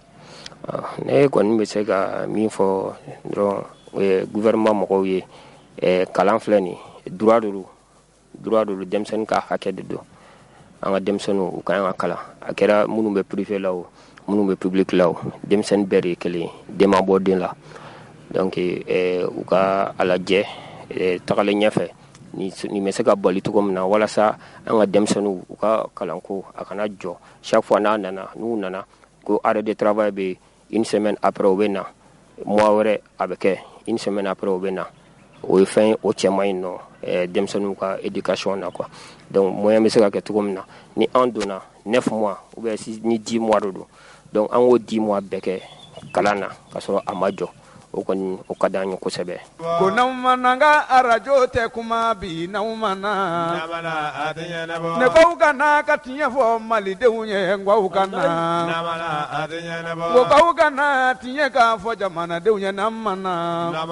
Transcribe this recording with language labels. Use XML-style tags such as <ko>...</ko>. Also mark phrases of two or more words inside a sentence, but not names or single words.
<bm>Ne kɔni bɛ se ka min fɔ dɔrɔn gouvernement mɔgɔw ye kalan filɛ nin</bm> <fr>droit de</fr> <bm>denmisɛnnin ka hakɛ de don an ka denmisɛnninw u ka kan ka kalan a kɛra minnu bɛ privé la o minnu bɛ public la o denmisɛnnin bɛɛ de ye kelen ye den ma bɔ den la donc u ka a lajɛ tagalen ɲɛfɛ ni bɛ se ka bali cogo min na walasa an ka denmisɛnninw u ka kalanko a kana jɔ</bm> <fr>chaque fois</fr> <bm>n'u nana ko</bm> <fr>arrêt de travail</fr> <bm>bɛ</bm> <fr>une semaine après</fr> <bm>u bɛ na mois wɛrɛ a bɛ kɛ</bm> <fr>une semaine après</fr> <bm>u bɛ na o ye fɛn o cɛ man ɲi nɔ denmisɛnninw ka éducation na quoi donc moyen bɛ se ka kɛ cogo min na ni an donna 9 mois</bm> <fr>ou bien</fr> <bm>ni 10 mois de don donc an k'o 10 mois bɛɛ kɛ kalan na ka sɔrɔ a ma jɔ o kɔni o ka d'an ye kosɛbɛ. ko n'aw mana n ka arajo tɛ kuma bi n'aw mana ne k'aw ka na ka tiɲɛ fɔ malidenw ye n k'aw ka na ko k'aw ka na tiɲɛ k'a fɔ jamanadenw ye n'an mana.</bm>